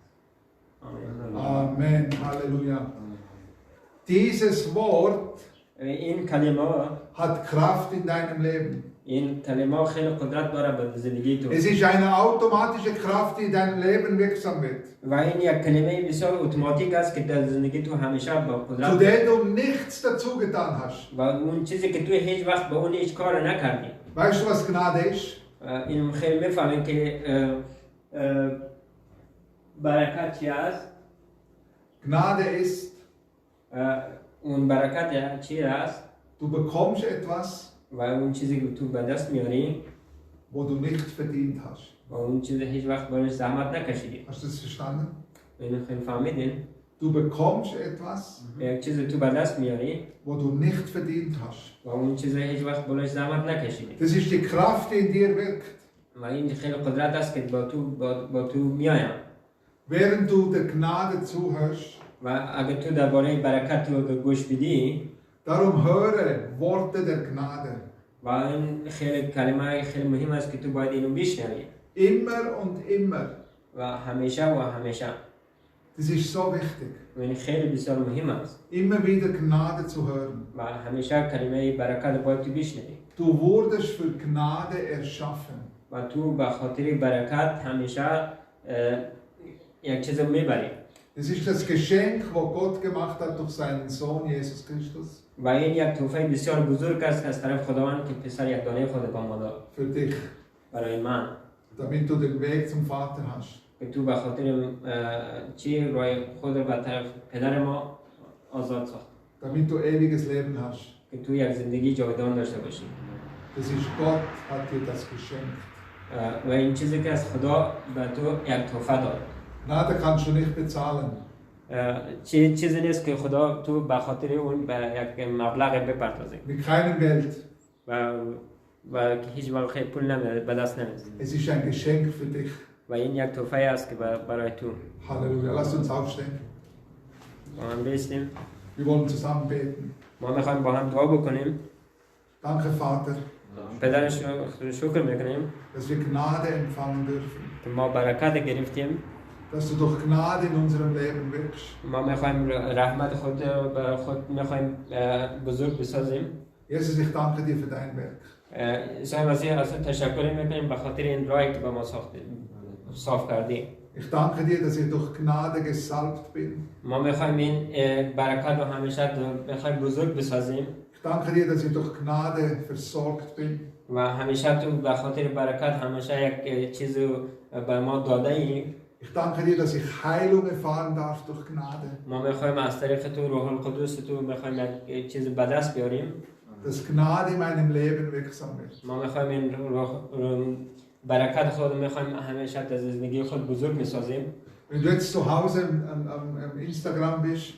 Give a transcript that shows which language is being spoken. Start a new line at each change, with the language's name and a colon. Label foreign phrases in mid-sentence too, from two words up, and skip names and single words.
German: Amen. Halleluja. Dieses Wort
Persian: این کلمه
German: hat Kraft in deinem Leben.
Persian: این کلمه خیلی قدرت داره به زندگی تو.
German: Es ist eine automatische Kraft, die in deinem Leben wirksam wird.
Persian: و این یک کلمه بسیار اتوماتیک است که در زندگی تو همیشه با
German: Zu
Persian: قدرت
German: der du nichts dazu getan hast.
Persian: و اون چیزی که تو هیچ وقت به اون هیچ کار نکردی.
German: Weißt du, was Gnade ist?
Persian: این خیلی میفهمیم که برکت چی است.
German: Gnade ist,
Persian: اون برکت چی است
German: du bekommst etwas,
Persian: و اون چیزی که تو به دست میاری
German: wo du nicht verdient hast.
Persian: و اون چیزی هیچ وقت برای زحمت نکشیدی.
German: Hast du das verstanden?
Persian: اینو خیلی فهمیدین.
German: Du bekommst etwas,
Persian: یک چیزی تو به دست میاری
German: wo du nicht verdient hast.
Persian: و اون چیزی هیچ وقت برای زحمت نکشیدی.
German: Das ist die Kraft, die in dir wirkt.
Persian: و این خیلی قدرت است که با تو میایم.
German: Während du der Gnade zuhörst,
Persian: و اگه تو درباره برکت تو گوش بدی
German: darum höre Worte der Gnade.
Persian: و این خیلی کلمه خیلی مهم است که تو باید اینو بشنوی.
German: Immer und immer.
Persian: و همیشه.
German: Das ist so wichtig.
Persian: و این خیلی بسیار مهم است.
German: Immer wieder Gnade zu hören.
Persian: و همیشه کلمه برکت باید تو بشنوی.
German: Du wurdest für Gnade erschaffen.
Persian: و تو به خاطر برکت همیشه یک چیز میبری.
German: Es ist das Geschenk, das Gott gemacht hat durch seinen Sohn Jesus Christus.
Persian: و این یک تحفه بسیار بزرگ است از طرف خداوند که پسر یگانه خود به ما داد
German: Für dich.
Persian: برای من
German: Damit du den Weg zum Vater hast.
Persian: که تو به خاطر چی راه خود به طرف پدر ما آزاد ساخت
German: Damit du ewiges Leben hast.
Persian: که تو یک زندگی جاودان داشته باشی.
German: Das ist Gott, hat dir das geschenkt.
Persian: و این چیزی که از خدا به تو یک تحفه داد.
German: Gnade kannst du nicht bezahlen.
Persian: چیزی نیست که خدا تو به خاطر اون به یک مبلغ بپردازی.
German: Mit keinem Geld.
Persian: و هیچ وقت پول به دست نمیاد.
German: Es ist ein Geschenk für dich.
Persian: و این یک تحفه است که برای تو.
German: Halleluja. Lass uns aufstehen.
Persian: با هم بیستیم.
German: Wir wollen zusammen beten.
Persian: ما میخوایم با هم دعا بکنیم.
German: Danke, Vater,
Persian: پدر شکر میکنیم
German: dass wir Gnade empfangen dürfen.
Persian: که ما برکت گرفتیم.
German: Dass du durch Gnade in unserem Leben wirkst.
Persian: ما میخوایم رحمت خود برای خود میخوایم بزرگ بسازیم.
German: Jesus, ich danke dir für dein Werk.
Persian: عیسی مسیح از تشکر میکنیم به خاطر این راهی که به ما صاف کردی.
German: Ich danke dir, dass ich durch Gnade gesalbt bin.
Persian: ما میخوایم این برکت رو همیشه میخوایم بزرگ بسازیم.
German: Ich danke dir, dass ich durch Gnade versorgt bin.
Persian: و همیشه تو به خاطر برکت همیشه یک چیز به ما داده ای.
German: Ich danke dir, dass ich Heilung erfahren darf durch Gnade.
Persian: ما میخوایم از طریق تو روح القدس تو میخوایم یک چیز به دست بیاریم.
German: Dass Gnade in meinem Leben wirksam wird.
Persian: ما میخوایم این برکت خود میخوایم همیشه در زندگی خود بزرگ میسازیم.
German: Wenn du jetzt zu Hause am Instagram bist,